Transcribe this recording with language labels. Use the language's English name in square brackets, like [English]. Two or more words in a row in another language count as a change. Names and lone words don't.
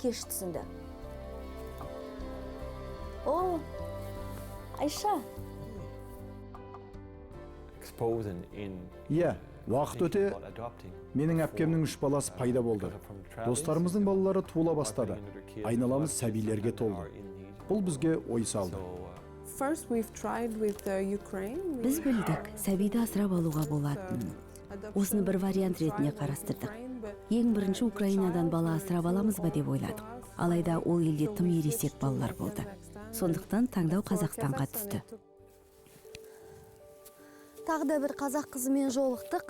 [Kazakh] кеш түсінді. О, Айша, Иә, уақыт өте менің әпкемнің 3 баласы пайда болды. Достарымыздың балалары туыла бастады. Айналамыз сәбилерге толды. Бұл бізге ой салды. [English] First, we've tried with Ukraine. [Kazakh] Біз білдік, сәбиді асырап алуға болатынын. Осыны бір вариант ретінде қарастырдық. Ең бірінші Украинадан бала асырап аламыз ба деп ойладық. Алайда ол елде тым ересек балалар болды. Сондықтан таңдау Қазақстанға түсті. тағы да бір қазақ қызымен жолықтық.